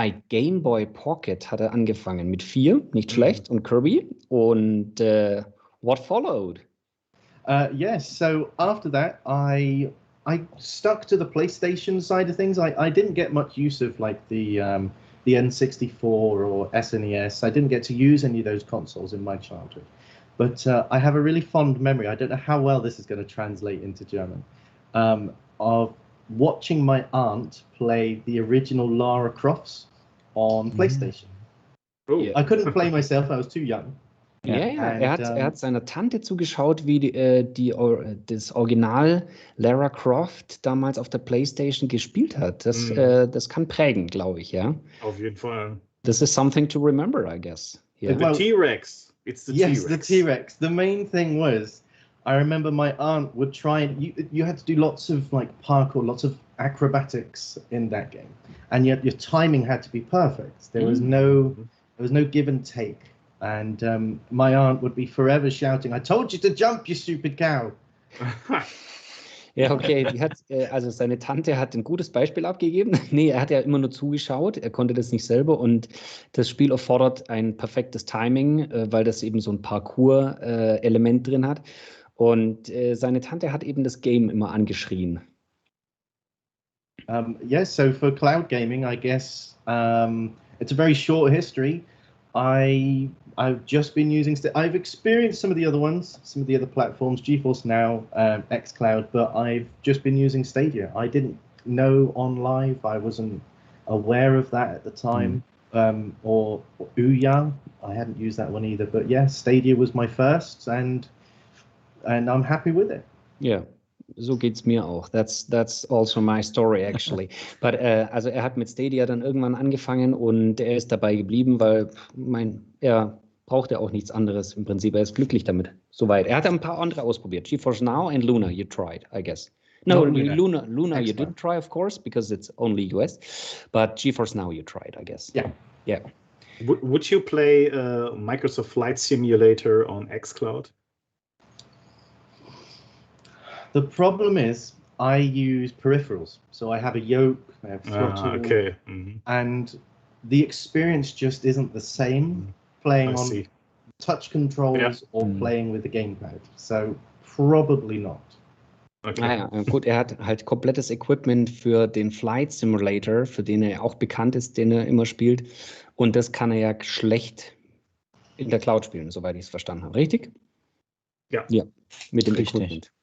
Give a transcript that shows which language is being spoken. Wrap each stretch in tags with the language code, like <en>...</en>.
<de>Game Boy Pocket hat er angefangen. Mit 4, nicht schlecht, und Kirby. Und</de> <en>what followed? Yes, so after that, I stuck to the PlayStation side of things. I didn't get much use of like the N64 or SNES. I didn't get to use any of those consoles in my childhood. But I have a really fond memory, I don't know how well this is going to translate into German, of watching my aunt play the original Lara Crofts on PlayStation. I couldn't play myself, I was too young.</en> <de>Er hat seiner Tante zugeschaut, wie das Original Lara Croft damals auf der PlayStation gespielt hat. Das kann prägen, glaube ich, ja. Auf jeden Fall.</de> <en>This is something to remember, I guess. Yeah. The T-Rex. It's the T-Rex. Yes, the T-Rex. The main thing was, I remember my aunt would try and you had to do lots of like parkour, lots of acrobatics in that game, and yet your timing had to be perfect. There was no give and take, and my aunt would be forever shouting, "I told you to jump, you stupid cow."</en> <de>Ja, okay. Also seine Tante hat ein gutes Beispiel abgegeben. Nee, er hat ja immer nur zugeschaut. Er konnte das nicht selber. Und das Spiel erfordert ein perfektes Timing, weil das eben so ein Parcours-Element drin hat. Und seine Tante hat eben das Game immer angeschrien.</de> <en>Yes, so for cloud gaming, I guess it's a very short history. I've just been using. I've experienced some of the other ones, some of the other platforms, GeForce Now, xCloud, but I've just been using Stadia. I didn't know OnLive. I wasn't aware of that at the time, or Ouya. I hadn't used that one either. But yeah, Stadia was my first, and I'm happy with it.</en> <de>Yeah. So geht's mir auch.</de> <en>That's also my story actually. But</en> <de>also er hat mit Stadia dann irgendwann angefangen und er ist dabei geblieben, weil er braucht ja auch nichts anderes im Prinzip. Er ist glücklich damit. Soweit. Er hat ein paar andere ausprobiert.</de> <en>GeForce Now and Luna, you tried, I guess. No, Luna you didn't try, of course, because it's only US. But GeForce Now you tried, I guess. Yeah. Would you play Microsoft Flight Simulator on xCloud? The problem is I use peripherals. So I have a yoke, I have throttle, and the experience just isn't the same playing on touch controls or playing with the gamepad. So probably not. Okay.</en> <de>Gut, er hat halt komplettes Equipment für den Flight Simulator, für den er auch bekannt ist, den er immer spielt. Und das kann er ja schlecht in der Cloud spielen, soweit ich es verstanden habe. Richtig? Ja. Ja, mit dem Equipment.</de>